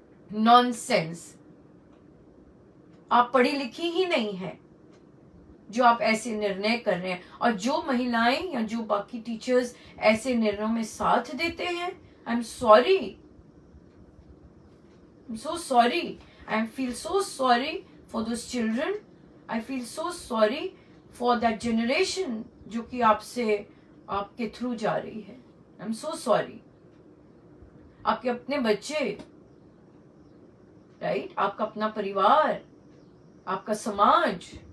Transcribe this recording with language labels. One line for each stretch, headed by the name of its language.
Hindi: Nonsense. आप पढ़ी लिखी ही नहीं है जो आप ऐसे निर्णय कर रहे हैं। और जो महिलाएं या जो बाकी टीचर्स ऐसे निर्णयों में साथ देते हैं,
English: I am sorry, I'm so sorry. I feel so sorry for those children. I feel so sorry for that generation
Hindi: जो कि आपके थ्रू जा रही है।
English: I'm so sorry.
Hindi: आपके अपने बच्चे, राइट? आपका अपना परिवार, आपका समाज।